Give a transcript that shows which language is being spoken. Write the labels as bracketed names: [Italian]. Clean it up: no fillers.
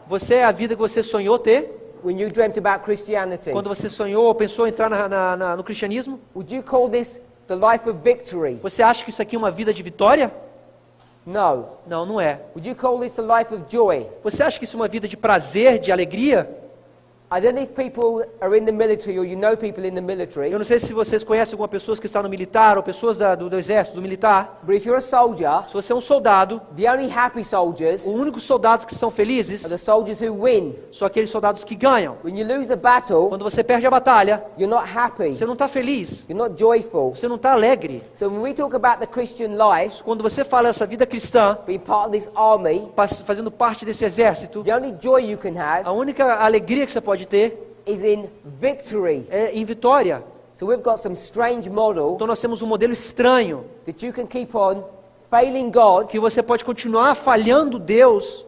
[Portuguese] você é a vida que você sonhou ter? [English] when you dreamt about Christianity? [Portuguese] Quando você sonhou ou pensou em entrar no cristianismo? [English] Would you call this the life of victory? [Portuguese] Você acha que isso aqui é uma vida de vitória? [English] No. [Portuguese] Não, não é. [English] Would you call this the life of joy? [Portuguese] Você acha que isso é uma vida de prazer, de alegria? [English] I don't know if people are in the military or you know people in the military, [Portuguese] Eu não sei se vocês conhecem algumas pessoas que estão no militar ou pessoas do exército, do militar. [English] but if you're a soldier, [Portuguese] Se você é um soldado, [English] the only happy soldiers [Portuguese] os únicos soldados que são felizes [English] are the soldiers who win. [Portuguese] são aqueles soldados que ganham. [English] When you lose the battle, [Portuguese] Quando você perde a batalha, [English] you're not happy. [Portuguese] você não está feliz, [English] You're not joyful. [Portuguese] você não está alegre. [English] So when we talk about the Christian life, [Portuguese] Quando você fala essa vida cristã, [English] being part of this army, [Portuguese] fazendo parte desse exército, [English] the only joy you can [Portuguese] a [English] have [Portuguese] única alegria que você pode ter [English] is in victory. [Portuguese] é em vitória. [English] So we've got some strange model [Portuguese] Então nós temos um modelo estranho, [English] that you can keep on failing God [Portuguese] que você pode continuar falhando Deus